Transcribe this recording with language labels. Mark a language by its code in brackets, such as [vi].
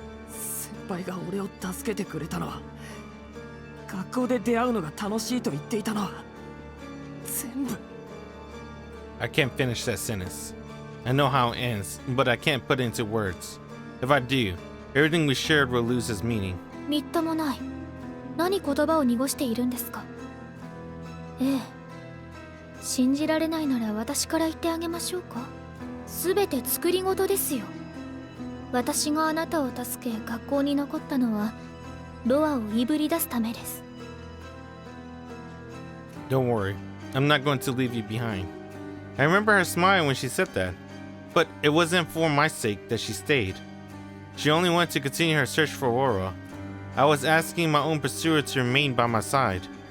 [ja] 先輩が俺を助けてくれたのは、学校で出会うのが楽しいと言っていたのは全部。 [en] I can't finish that sentence. I know how it ends, but I can't put it into words. If I do, everything we shared will lose its meaning. [ja] みっともない。何言葉を濁しているんですか。ええ、信じられないなら私から言ってあげましょうか。すべて作り事ですよ。私があなたを助け学校に残ったのはロアをいぶり出すためです。 [en] Don't worry, I'm not going to leave you behind. I remember her smile when she said that, but it wasn't for my sake that she stayed. She only wanted to continue her search for Aurora. I was asking my own pursuer to remain by my side.